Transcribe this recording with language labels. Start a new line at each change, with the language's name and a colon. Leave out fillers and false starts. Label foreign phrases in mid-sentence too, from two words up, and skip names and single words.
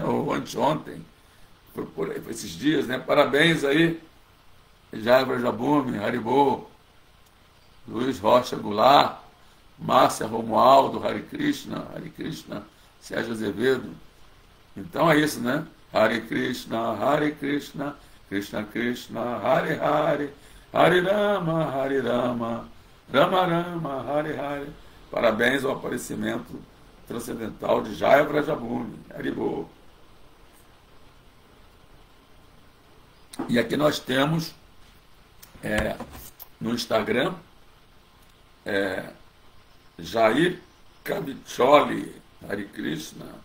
Portuguese: Ou anteontem, foi esses dias, né? Parabéns aí, Jaya Vrajabhumi, Haribo, Luiz Rocha Goulart, Márcia Romualdo,
Sanskrit: हरे कृष्ण,
Portuguese: Sérgio Azevedo. Então é isso, né?
Sanskrit: हरे कृष्ण कृष्ण कृष्ण हरे हरे हरे राम राम राम हरे हरे.
Portuguese: Parabéns ao aparecimento transcendental de Jaya Vrajabhumi, Haribo. E aqui nós temos no Instagram Jair Kavicholi,
Sanskrit: हरे कृष्ण.